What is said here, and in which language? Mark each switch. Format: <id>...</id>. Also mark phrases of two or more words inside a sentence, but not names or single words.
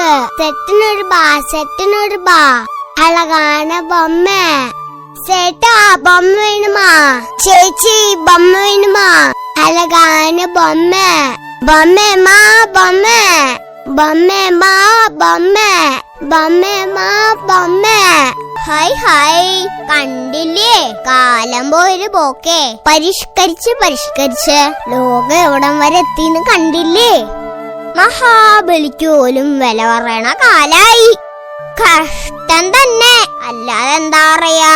<ta>செட்டு ரூபா அழகான பொம்மை. சேட்டா பொம்மை வேணுமா? சேச்சி பொம்மை வேணுமா? அழகான பொம்மை. பொம்மை மா பொம்மை, பொம்மை மா பொம்மை, பொம்மை மா பொம்மை.</ta> <ml>ഹായ് ഹായ്, കണ്ടില്ലേ കാലം പോയൊരു പോക്കേ. പരിഷ്കരിച്ച് ലോകം എവിടം വരെ എത്തിന്ന് കണ്ടില്ലേ? മഹാബലിക്ക് പോലും വില പറയണ കാലായി. കഷ്ടം തന്നെ, അല്ലാതെ എന്താ പറയാ.</ml>